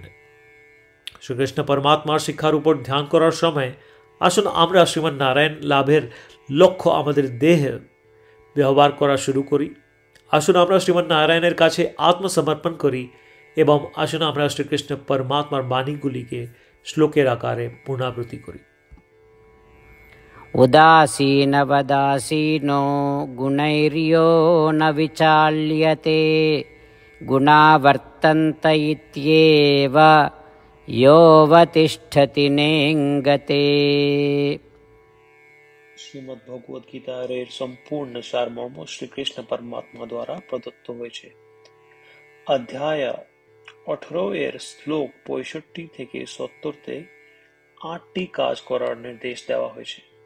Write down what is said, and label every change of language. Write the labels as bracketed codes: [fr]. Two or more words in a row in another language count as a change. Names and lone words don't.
[bn] শ্রীকৃষ্ণ পরমাত্মার শিক্ষার উপর ধ্যান করার সময় আসুন আমরা শ্রীমন্নারায়ণ লাভের লক্ষ্য আমাদের দেহে ব্যবহার করা শুরু করি। আসুন আমরা শ্রীমন্নারায়ণের কাছে আত্মসমর্পণ করি এবং আসুন আমরা শ্রীকৃষ্ণ পরমাত্মার বাণীগুলিকে শ্লোকের আকারে পুনরাবৃত্তি করি। [sa] उदासीनवदासीनो गुणैर्यो न विचाल्यते गुणावर्तन्त इत्येव योऽवतिष्ठति नेङ्गते। [bn] শ্রীমদ্ ভগবদ গীতার এর সম্পূর্ণ সারমর্ম শ্রীকৃষ্ণ পরমাত্মা দ্বারা প্রদত্ত হয়েছে। অধ্যায় 18 এর শ্লোক 65 থেকে 70-তে 8টি কাজ করার নির্দেশ দেওয়া হয়েছে।